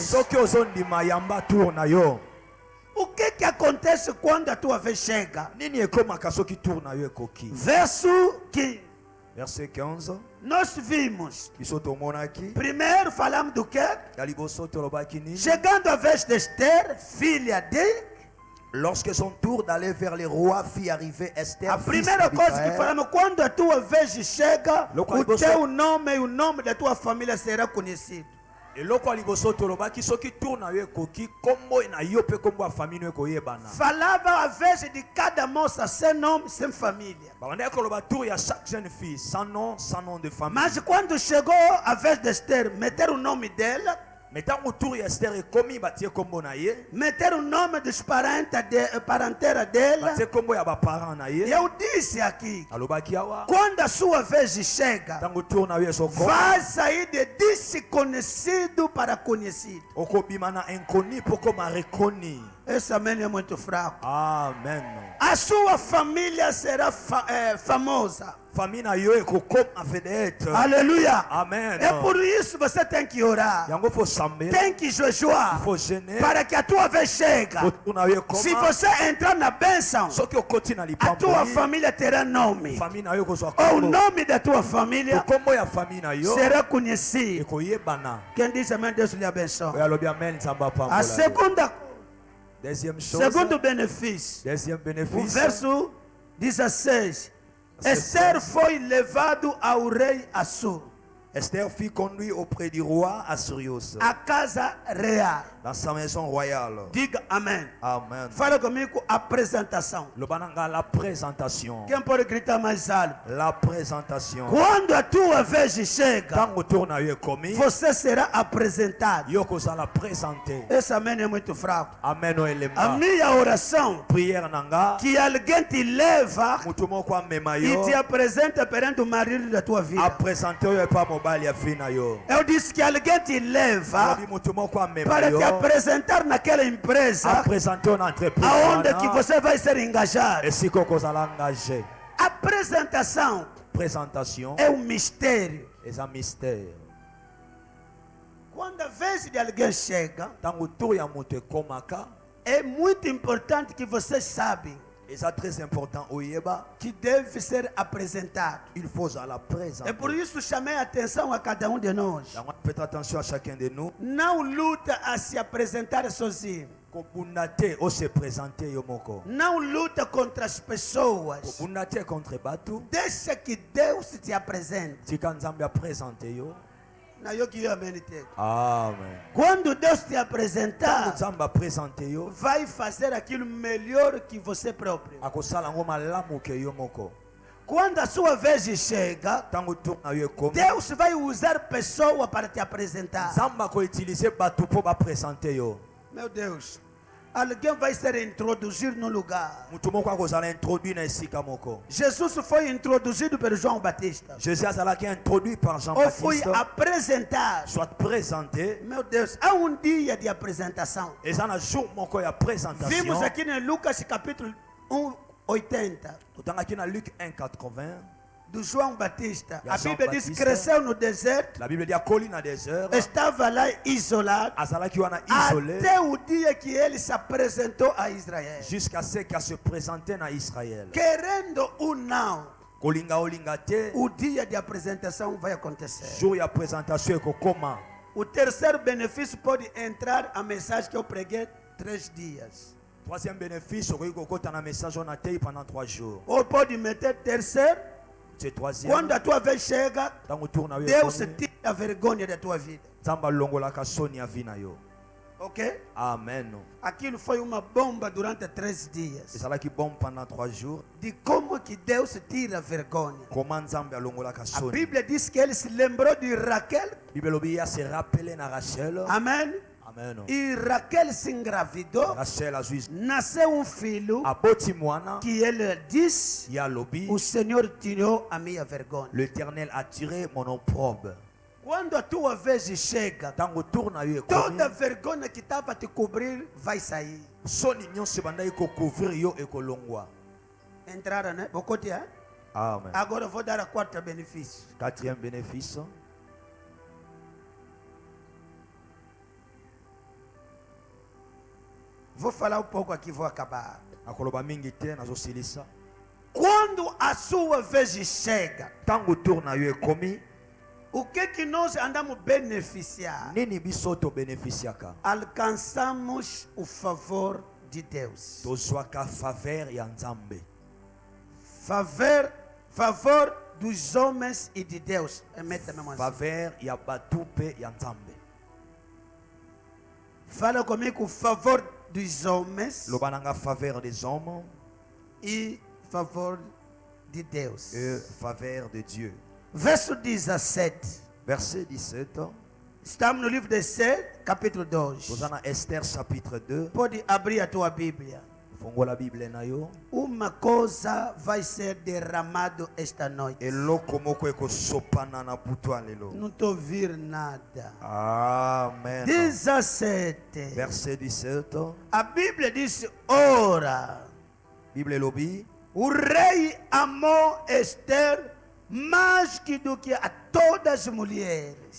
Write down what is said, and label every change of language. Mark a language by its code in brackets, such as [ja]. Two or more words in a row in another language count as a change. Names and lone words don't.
[ln] Soki ozondima yamba tour na yo. [pt] O que acontece quando a tua vez chega? [ln] Nini ekomaka soki tour na yo ekoki. [pt] Verso que [fr] Verset 15. [pt] nós vimos. [ln] Biso tomonaki. [pt] Primeiro falamos do que? [ln] Ya liboso tolobaki nini. [pt] Chegando a vez de Esther, filha de... [fr] Lorsque son tour d'aller vers les rois fit arriver Esther, [pt] A [fr] fils [pt] primeira coisa que [fr] d'Abigail, [pt] falamos, quando a tua vez chega, Loco, o você- teu nome e o nome da tua família será conhecido. [ln] eloko ya liboso tolobaki soki tour na yo ekoki kombo na yo mpe kombo ya famille no ekoyebana. [pt] Falava a vez de cada moça sem nome, sem família. [ln] Babandaki koloba tour ya [fr] chaque jeune fille sans nom de famille. [pt] Mas quando chegou a vez de Esther, meter o nome dela, [ln] Mais ntango tour ya Esther ekomi batie kombo na ye, [pt] meter o nome dos parentes parentela dela. [ln] batie kombo ya baparent na [pt] E [ln] ye, [pt] eu disse aqui, [ln] alobaki awa [pt] quando a sua vez chega, [ln] ntango tour na yo esokoma [pt] vai sair de desconhecido para conhecido. [ln] okobima na inconnu mpo koma reconi. [pt] Esse amém é muito fraco. Amen. A sua família será famosa. [ln] Famille na yo ekokoma vedette. [pt] Aleluia. Amen. É por isso você tem que orar. [ln] Yango fo sambela, [pt] Tem que jejuar. [ln] fo jeûner, [pt] Para que a tua vez chega. [ln] po tour na yo ekoma. [pt] Se você entrar na bênção, [ln] Soki okoti na [pt] a [ln] lipambo [pt] tua [ln] ye, [pt] família terá nome. [ln] famille na yo ekozwa [pt] O [ln] kombo. [pt] nome da tua família [ln] Kombo ya famille na yo [pt] será conhecido. [ln] ekoyebana. [pt] Quem diz amém, Deus lhe abençoe. [ln] Oyo alobi amen, nzambe [pt] A [ln] apambola yo. [pt] segunda, [fr] Deuxième chose, [pt] segundo benefício, [fr] deuxième [pt] o [fr] bénéfice, [pt] verso 16. Esther foi levado ao rei Assur, [fr] Esther fut conduite auprès du roi Assyrios [pt] a casa real. [fr] dans sa maison royale. [pt] Diga amém. Amen. Fala comigo, apresentação. [ln] Lobananga, [fr] la présentation. [pt] Quem pode gritar mais alto? [fr] La présentation. [pt] Quando a tua vez chega, [ln] Tango tour na yo ekomi, [pt] você será apresentado. [ln] yo kozala présenté. [pt] Esse amém é muito fraco. [ln] Amen o [pt] A [ln] elemba. [pt] minha oração, [ln] Prière nanga, [pt] que alguém te leva [ln] mutu moko amema [pt] e [ln] yo, [pt] te apresenta perante o marido da tua vida. [ln] apresente oyo epa mobali ya fi na yo. [pt] Eu disse que alguém te leva [ln] Lobi mutu moko amema [pt] para te [ln] yo, [pt] apresentar naquela empresa [ln] apresente na entreprise [pt] aonde que [ln] wana, [pt] você vai ser engajado. [ln] esika okozala engagé. [pt] Apresentação [fr] Présentation, [pt] é um mistério. [ln] eza mystère. [pt] Quando a vez de alguém chega, [ln] Tango tour ya moto ekomaka, [pt] é muito importante que você sabe [ln] eza [fr] très important [ln] oyeba, [pt] que deve ser apresentado. [fr] il faut à la [pt] É [fr] présenter. [pt] por isso chamei a atenção a cada um de nós. [fr] Donc, faites attention à chacun de nous. [pt] Não luta a se apresentar sozinho. [ln] Kobunda te o [fr] se présenter [ln] yo moko. [pt] Não luta contra as pessoas. [ln] Kobunda te contre batu. [pt] Deixa que Deus te apresente. [ln] Tika nzambe a présenter yo. [pt] Na yo que eu amenite. Amen. Quando Deus te [ln] Tango [pt] apresentar, [ln] nzambe a présenter yo, [pt] vai fazer aquilo melhor que você próprio. [ln] akosala ngo malamu ke yo moko. [pt] Quando a sua vez chega, [ln] Tango tour na yo ekomi, [pt] Deus vai usar pessoa para te apresentar. [ln] nzambe ako utiliser batu po ba présenter yo. [pt] Meu Deus, alguém vai ser introduzido no lugar. [ln] Mutu moko akozala introduit na esika moko. [pt] Jesus foi introduzido pelo João Batista. [ln] Jésus azalaki [fr] introduit par [pt] Ou foi [fr] Jean-Baptiste, [pt] apresentado. [fr] soit présenté. [pt] Meu Deus, há um dia de apresentação. [ln] Eza na jour moko ya [pt] Vimos [fr] présentation. [pt] aqui em Lucas capítulo 1, 80. [ln] Totangaki na Luc 1:80. [pt] do João Batista. [ln] Ya [pt] A João Bíblia diz que Batista. cresceu no deserto, [fr] La Bible dit [ln] akoli na désert. [pt] estava lá isolado, [ln] Azalaki wana isolé. [pt] até o dia que ele se apresentou a Israel. [fr] Jusqu'à ce qu'il se présentait na Israël. [pt] Querendo ou não, [ln] Kolinga olinga te. [pt] o dia de apresentação vai acontecer. [ln] Jour ya présentation ekokoma. [pt] O terceiro benefício pode entrar a mensagem que eu preguei 3 dias. [fr] Troisième bénéfice, [ln] okoki kokota na [fr] message on a tei pendant 3 jours. [pt] Ou pode meter terceiro, [fr] C'est troisième. [pt] quando a tua vez chega, [ln] Tango tourna yo. [pt] Deus tira a vergonha da tua vida. [ln] Nzambe alongolaka soni ya vi na yo. [pt] Ok? Amen. Aquilo foi uma bomba durante 3 dias. [fr] Ezalaki bon pendant 3 jours. [pt] De como que Deus tira a vergonha. [ln] Comment Nzambe alongolaka [pt] A [ln] soni. [pt] Bíblia diz que ele se lembrou de Raquel. [ln] Bible lobi ya [fr] se rappelé [ln] na Rachel. [pt] Amém? Amen. E Raquel se engravidou. [ln] Rachel azui [pt] Nasceu filho [ln] aboti mwana [pt] que ele disse: [ln] ya lobi. [pt] o Senhor tirou a minha vergonha. [fr] L'Éternel a tiré mon opprobre. [pt] Quando a tua vez chega, [ln] Tango tourna yo [pt] toda [ln] ekomi. [pt] vergonha que estava a te cobrir vai sair. [ln] Soni nyonso bandaki kocouvrir yo ekolongwa. [pt] Entraram, né? Bocote, hein? Amen. Agora eu vou dar a quarta benefício. [fr] Quatrième bénéfice. [pt] Vou falar um pouco aqui, vou acabar. [ln] Akoloba mingi te nazosilisa. [pt] Quando a sua vez chega, [ln] Tango tourna yo ekomi. [pt] o que nós andamos beneficiar? [ln] Nini biso to bénéficiaka. [pt] Alcançamos o favor de Deus. [ln] Tozwaka faveur ya Nzambe. [pt] Favor dos homens e de Deus. Meta mesmo assim. [ln] Faveur ya batu pe ya Nzambe. [pt] Fala comigo, favor dos homens [ln] Loba nanga [fr] faveur des hommes [pt] e favor de Deus. [fr] et faveur de Dieu. [pt] Verso 17. [fr] Verset 17. [pt] Estamos no livro de Esther, capítulo 2. [ln] Tozana Esther chapitre 2. [pt] Pode abrir a tua Bíblia. [ln] Fongola Bible na yo. [pt] Uma coisa vai ser derramado esta noite. [ln] Eloko moko ekosopana na butwa lelo. [pt] Não estou ouvindo nada. Amen. 17. [fr] Verset 17. [pt] A Bíblia diz: ora, [ln] Bible lobi. [pt] o rei amou Esther mais do que a todas as mulheres.